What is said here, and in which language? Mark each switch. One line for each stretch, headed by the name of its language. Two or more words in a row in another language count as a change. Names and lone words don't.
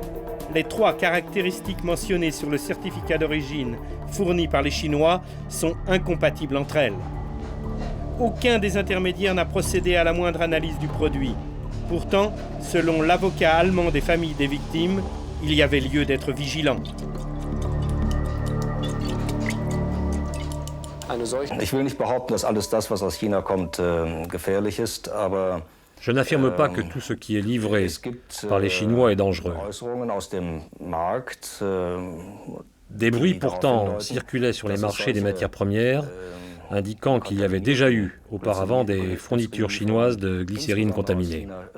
French: Les 3 caractéristiques mentionnées sur le certificat d'origine fourni par les Chinois sont incompatibles entre elles. Aucun des intermédiaires n'a procédé à la moindre analyse du produit. Pourtant, selon l'avocat allemand des familles des victimes, il y avait lieu d'être vigilant.
German: Ich will nicht behaupten, dass alles das, was aus China kommt, gefährlich ist, aber
French: je n'affirme pas que tout ce qui est livré par les Chinois est dangereux. Des bruits pourtant circulaient sur les marchés des matières premières, indiquant qu'il y avait déjà eu auparavant des fournitures chinoises de glycérine contaminée.